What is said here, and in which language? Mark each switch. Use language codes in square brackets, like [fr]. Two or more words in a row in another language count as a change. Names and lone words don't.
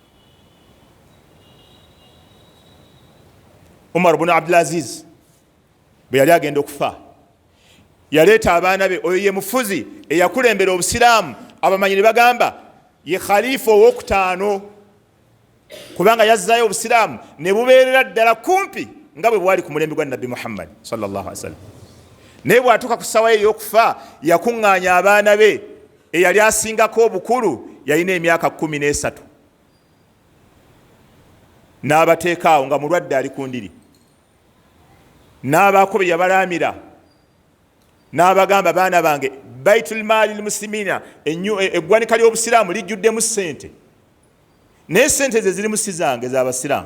[lg] Umar ibn Abdul Aziz bwe yali agenda okufa, yaleeta abaana be, oyo ye mufuzi eyakulembera obusiraamu, abamanyi ne bagamba ye khalifa ow'okutaano, kubanga yazzaayo obusiraamu ne bubeerera ddala kumpi nga bwe bwali ku mulembe gwa Nabbi Muhammad [ar] صلى الله عليه وسلم. [lg] Naye bw'atuuka ku ssaawa ey'okufa, yakuŋŋaanya abaana be, eyali asingako obukulu yalina emyaka 13, n'abateeka awo nga mulwadde ali ku ndiri. N'abaako be yabalaamira, n'abagamba baana bange [ar] بيت مال المسلمين, [lg] eggwanika ly'obusiraamu lijjuddemu ssente, naye ssente ze zirimu si zange, z'abasiraamu.